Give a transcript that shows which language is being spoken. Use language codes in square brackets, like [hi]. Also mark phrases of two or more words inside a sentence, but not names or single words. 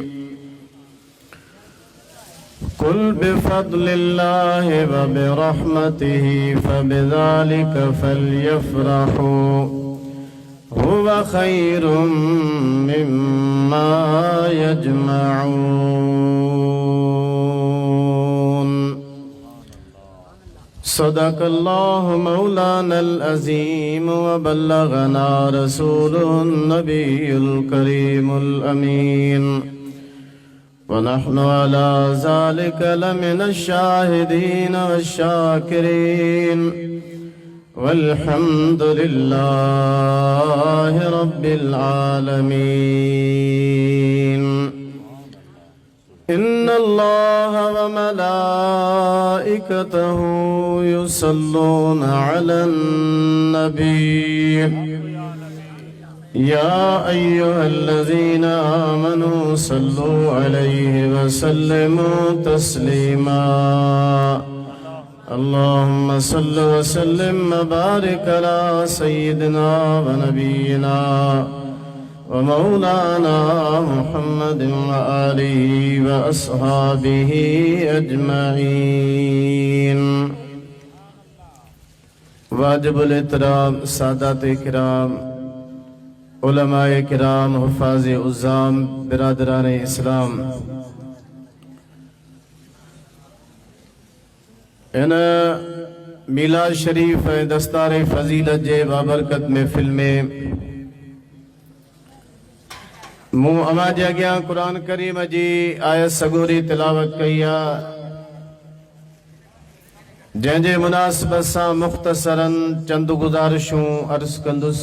[ar] قل بفضل الله وبرحمته فبذلك فليفرحوا هو خير مما يجمعون. صدق الله مولانا العظيم وبلغنا رسوله النبي الكريم الأمين ونحن على ذلك لمن الشاهدين والشاكرين والحمد لله رب العالمين. إن الله وملائكته يصلون على النبي يا أيها الذين آمنوا صلوا عليه وسلموا تسليما. اللهم صل وسلم وبارك على سيدنا ونبينا ومولانا محمد وآله وأصحابه أجمعين. [sd] वाजिबुल इहतराम सादात-ए किराम, उलमाए किराम, हुफ़ाज़े उज़्ज़ाम, बिरादरान इस्लाम, इन मीलाद शरीफ दस्तार फ़ज़ीलत जे बाबरकत महफ़िल में मूं अमा जे अॻियां क़ुरान करीम जी आयत सगोरी तिलावत कई आहे, जंहिंजे मुनासिबत सां मुख़्तसरन चंद गुज़ारिशूं अर्ज़ कंदुसि।